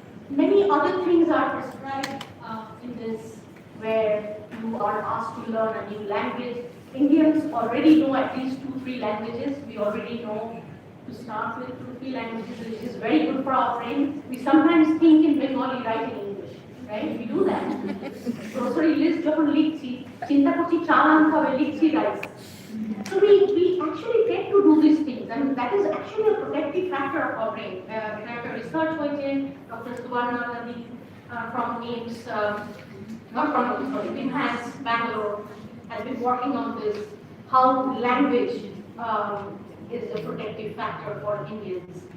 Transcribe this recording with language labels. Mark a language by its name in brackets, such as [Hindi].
[English] Many other things are prescribed in this, where you are asked to learn a new language. Indians already know at least 2-3 languages. We already know to start with 2-3 languages, which is very good for our brain. We sometimes think in Bengali, write in English, right? We do that. [Bangla] Grocery list যখন লিখছি, চিন্তা করছি চাল আনতে হবে, লিখছি rice. [English] So we actually get to do these things, and that is actually a protective factor of our brain. [Bangla] একটা research হয়েছে, [English] Dr. Suvarna from AIMS, not from sorry, INSA, Bangalore, has been working on this, how language is a protective factor for Indians.